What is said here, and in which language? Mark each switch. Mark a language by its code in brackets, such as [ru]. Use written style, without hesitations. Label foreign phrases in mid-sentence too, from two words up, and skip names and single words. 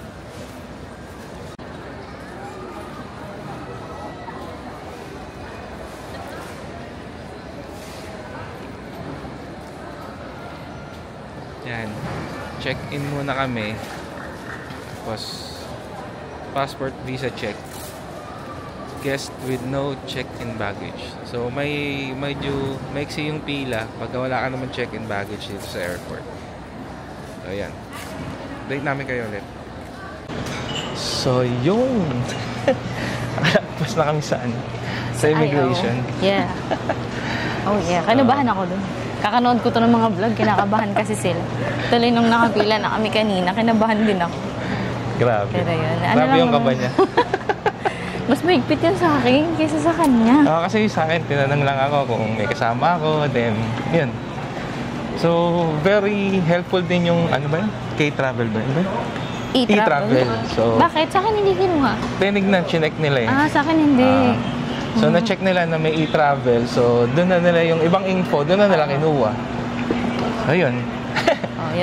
[tl] Yan, check-in muna kami. [en] Tapos passport, visa check. Guest with no check-in baggage. [tl] So medyo maiksi yung pila pag wala ka naman [en] check-in baggage [tl] dito sa airport. So ayan, update namin kayo ulit. So yun, nakapos na kami sa immigration. [en] Yeah. Oh yeah, [tl] kanabahan ako dun. Kakanood ko to ng mga vlog, kinakabahan kasi sila. Tuloy nung nakapila na kami kanina, kinabahan din ako. Grabe. Pero yun, grabe yung kaba niya. Mas mahigpit yan sa akin kaysa sa kanya. Kasi sa akin, tinanong lang ako kung may kasama ako, then yun. So, [en] very helpful [tl] din yung, K-Travel ba? E-Travel. So, bakit? Sa akin hindi kinuha. tinignan, chinek nila eh. Sa akin hindi. So, na-check nila na may e-travel. So, doon na nila yung ibang info, doon na nila kinuha. So, yun. Yun.